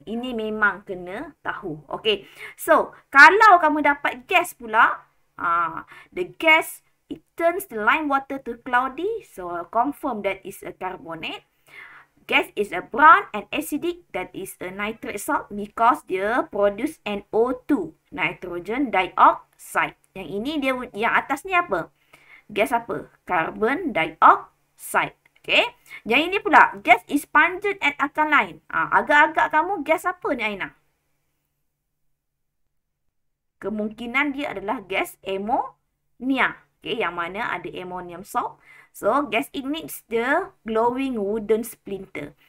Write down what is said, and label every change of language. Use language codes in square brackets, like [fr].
[ms] Ini memang kena tahu. [en] Okay. So, [ms] kalau kamu dapat gas pula, [en] the gas, it turns the lime water to cloudy. So, confirm that is a carbonate. Gas is a brown and acidic, that is a nitrate salt because dia produce NO2, nitrogen dioxide. [ms] Yang ini dia, yang atas ni apa? Gas apa? [en] Carbon dioxide. Okay. [ms] Yang ini pula, [en] gas is pungent and alkaline. [ms] Agak-agak kamu gas apa ni, Aina? Kemungkinan dia adalah gas ammonia. Okay, yang mana ada ammonium salt. [en] So, gas ignites the glowing wooden splinter.